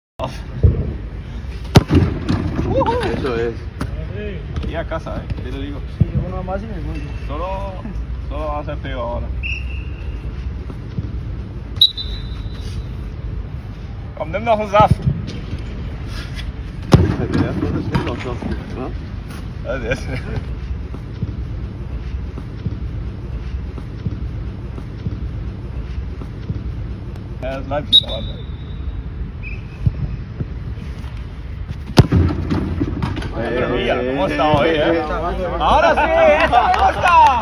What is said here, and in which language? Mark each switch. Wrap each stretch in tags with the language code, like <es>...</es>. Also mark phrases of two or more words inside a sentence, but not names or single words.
<es>off. Eso es. Y a casa, te lo digo. Sí, uno más y me voy. Solo va a ser feo ahora.</es> <de>Komm, nimm noch einen Saft. Der erste ist nicht noch Saft, ne? Ja, der ist. Ja, das Leibchen aber.</de> <es>Mira, ¿cómo está hoy, Ahora sí, eso me gusta.</es>